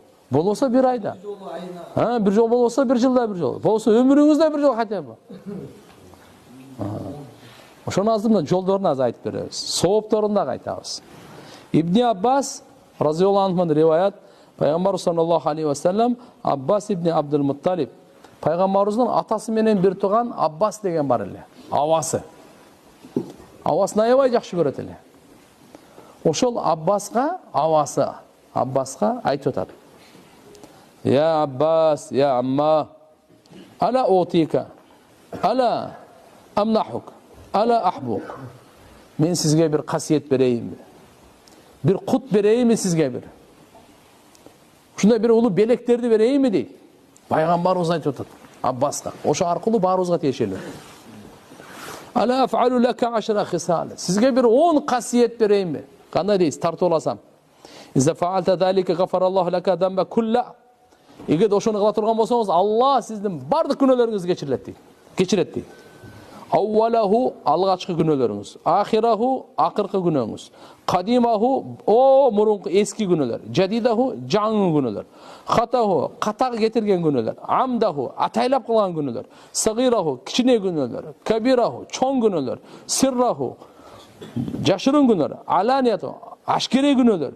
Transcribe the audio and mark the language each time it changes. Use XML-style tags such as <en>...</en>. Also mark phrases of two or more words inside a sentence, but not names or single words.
<ky>Болбосо бир айда. Бир жол болбосо бир жылда бир жол. Болбосо өмүрүңүздө бир жол</ky> <ru>хотя бы.</ru> <ky>Ошону азыр мына жолдорун азыр айтып беребиз. Соопторун дагы айтабыз. Ибн Аббас</ky> <ar>رضي الله عنه</ar> <ky>риваят, Пайгамбар</ky> <ar>صلى الله عليه وسلم</ar> <ky>Аббас ибн Абдул Мутталиб, Пайгамбарыбыздын атасы менен бир тууган Аббас деген бар эле. Авасы. Авасын аябай жакшы көрөт эле. Ошол Аббаска, авасы Аббаска айтып атат.</ky> <ar>يا عباس، يا عماه، ألا أعطيك، ألا أمنحك، ألا أحبوك.</ar> <ky>Мен сизге бир касиет берейинби? Бир кут берейинби сизге бир? Ушундай бир улуу белектерди берейинби дейт. Пайгамбарыбыз айтып атат Аббаска. Ошо аркылуу баарыбызга тиешелүү.</ky> <ar>ألا أفعل لك 10 خصال.</ar> <ky>Сизге бир 10 касиет берейинби? Кандай дейсиз? Тартып аласам.</ky> <ar>إذا فعلت ذلك غفر الله لك ذنبك كله.</ar> <ky>Эгер ошону кыла турган болсоңуз, Алла сиздин бардык күнөөлөрүңүздү кечирет дейт. Аввалаху алгачкы күнөөлөрүңүз, ахираху акыркы күнөөңүз, кадимаху мурунку эски күнөөлөр, жадидаху жаңы күнөөлөр, хатаху катак кетирген күнөөлөр, амдаху атайлап кылган күнөөлөр, сагираху кичине күнөөлөр, кабираху чоң күнөөлөр, сирраху жашырын күнөөлөр, аланияту ашкере күнөөлөр.</ky>